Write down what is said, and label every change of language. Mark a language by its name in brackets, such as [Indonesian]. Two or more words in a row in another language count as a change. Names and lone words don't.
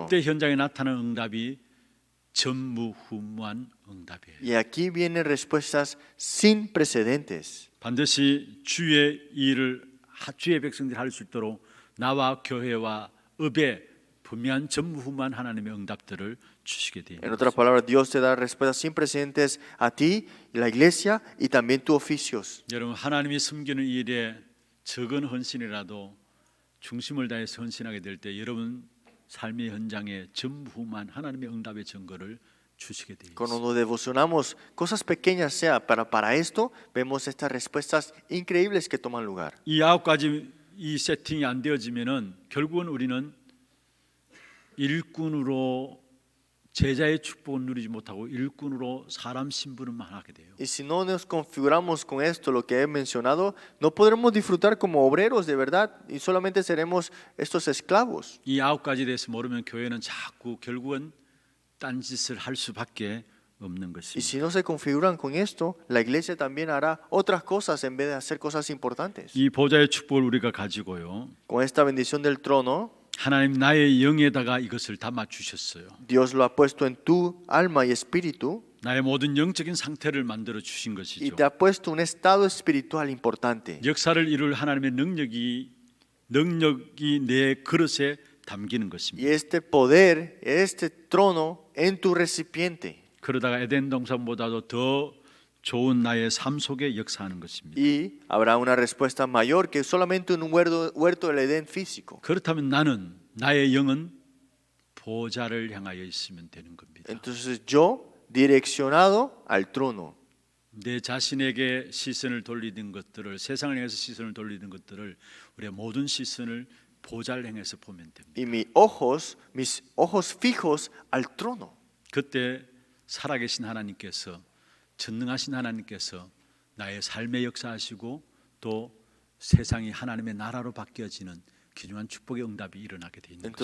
[Korean] 그때 현장에 나타나는 응답이 전무후무한 응답이에요. [Spanish] Y aquí vienen respuestas sin precedentes. [Korean] 반드시 주의 일을 주의 백성들이 할 수 있도록 나와 교회와 업에 분명한 전무후무한 하나님의 응답들을 주시게 [Spanish] En [Korean] 됩니다. [Spanish] otras palabras, Dios te da respuestas sin precedentes a ti, la iglesia y también tus oficios. [Korean] 여러분 하나님이 섬기는 일에 적은 헌신이라도 중심을 다해서 헌신하게 될 때 여러분 삶의 현장에 전무후무한 하나님의 응답의 증거를 주시게 되어 [Spanish] Cuando [Korean] 있습니다. [Spanish] nos devocionamos, cosas pequeñas sea, para esto vemos estas respuestas increíbles que toman lugar. [Korean] 이 9가지 이 세팅이 안 되어지면은 결국은 우리는 일꾼으로 제자의 축복을 누리지 못하고 일꾼으로 사람 신분만 하게 돼요. [Spanish] Y si no nos configuramos con esto, lo que he mencionado, no podremos disfrutar como obreros de verdad y solamente seremos estos esclavos. [Korean] 이 9가지에 대해서 모르면 교회는 자꾸 결국은 딴짓을 할 수밖에 없는 [Spanish] Y [Korean] 것입니다. [Spanish] si no se configuran con esto, la iglesia también hará otras cosas en vez de hacer cosas importantes. [Korean] 이 보좌의 축복을 우리가 가지고요. [Spanish] Con esta bendición del trono, [Korean] 하나님 나의 영에다가 이것을 담아 주셨어요. [Spanish] Dios lo ha puesto en tu alma y espíritu [Korean] 나의 모든 영적인 상태를 만들어 주신 [Spanish] y [Korean] 것이죠. [Spanish] te ha puesto un estado espiritual importante. [Korean] 역사를 이룰 하나님의 능력이 내 그릇에 담기는 [Spanish] Y [Korean] 것입니다. [Spanish] este poder, este trono en tu recipiente. [Korean] 그러다가 에덴 동산보다도 더 좋은 나의 삶 속에 역사하는 것입니다. [Spanish] Y habrá una respuesta mayor que solamente un huerto del Edén físico. [Korean] 그렇다면 나는 나의 영은 보좌를 향하여 있으면 되는 겁니다. [Spanish] Entonces yo, direccionado al trono, [Korean] 내 자신에게 시선을 돌리는 것들을, 세상을 향해서 시선을 돌리는 것들을, 우리의 모든 시선을 보좌를 향해서 보면 됩니다. [Spanish] y mis ojos fijos al trono. [Korean] 그때 살아계신 하나님께서, 전능하신 하나님께서 나의 삶에 역사하시고 또 세상이 하나님의 나라로 바뀌어지는 귀중한 축복의 응답이 일어나게 돼 있는 것입니다.